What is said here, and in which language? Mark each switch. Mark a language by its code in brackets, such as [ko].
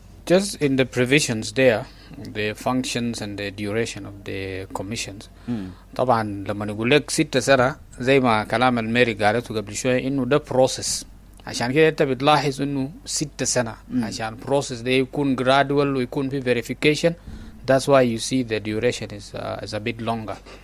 [en] Just in the provisions there, the functions and the duration of the commissions. [ar] طبعا لما نقول لك 6 سنة زي ما كلام الميري قالته قبل شوية إنه ده process. عشان كده أنت بتلاحظ إنه 6 سنة عشان process ده يكون gradual ويكون في verification. [en] That's why you see the duration is a bit longer.